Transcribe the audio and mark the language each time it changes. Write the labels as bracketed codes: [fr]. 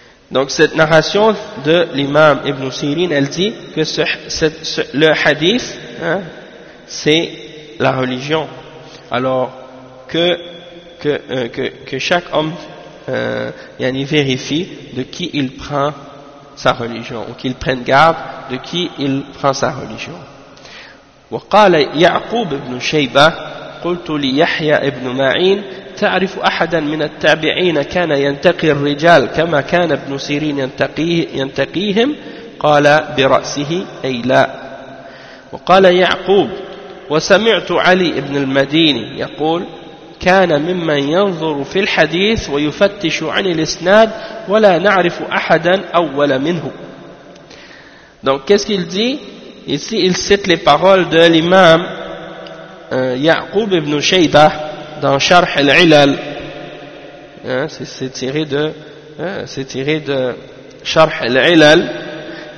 [fr] Donc cette narration de l'imam Ibn Sirin, elle dit que le hadith, hein, c'est la religion. Alors que chaque homme yani vérifie de qui il prend sa religion, ou qu'il prenne garde de qui il prend sa religion. [ar] وقال يعقوب بن شيبة قلت ليحيى بن معين تعرف أحدا من التابعين كان ينتقي الرجال كما كان ابن سيرين ينتقيهم قال برأسه أي لا. وقال يعقوب وسمعت علي بن المديني يقول كان ممن ينظر في الحديث ويفتش عن الإسناد ولا نعرف أحدا أول منه. [fr] Donc qu'est-ce qu'il dit ici? Il cite les paroles de l'imam Ya'qub ibn Shayba dans Sharh al-Ilal, hein, c'est tiré de Sharh al-Ilal.